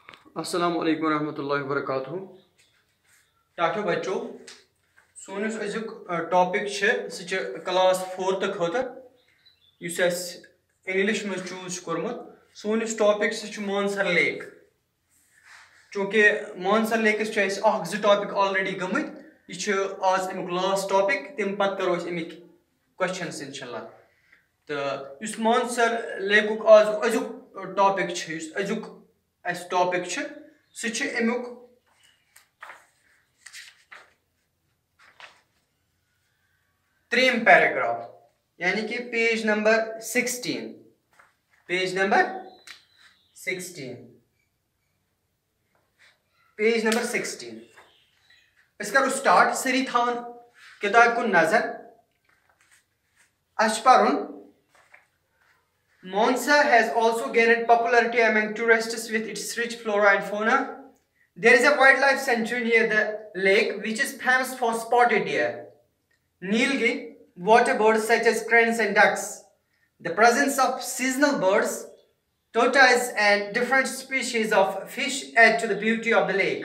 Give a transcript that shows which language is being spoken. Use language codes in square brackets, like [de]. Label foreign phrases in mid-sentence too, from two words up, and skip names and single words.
[ar] السلام عليكم ورحمة الله وبركاته. [ks] टाठो बच्चों सोन अजुक टॉपिक क्लास 4th खतर इंग्लिश में चूज कोर्मुत। सोन टॉपिक मानसर लेक। चूँकि मानसर लेकस जो टॉपिक ऑलरेडी गमत यह आज अमुक [en] last topic [ks] तम पत करो अमिक क्वेश्चन [ar] إن شاء الله. [ks] तो मानसर लेकुक आज अजुक टॉपिक अजुक टॉपिक अमुक त्रीम पैराग्राफ यानी कि [en] page number 16. page number 16 [ks] इस करो स्टार्ट। सरी थावन किताब को नजर अशपरुन। [en] Monsa has also gained popularity among tourists with its rich flora and fauna. There is a wildlife sanctuary near the lake which is famous for spotted deer, Nilgi, water birds such as cranes and ducks. The presence of seasonal birds, tortoise and different species of fish add to the beauty of the lake.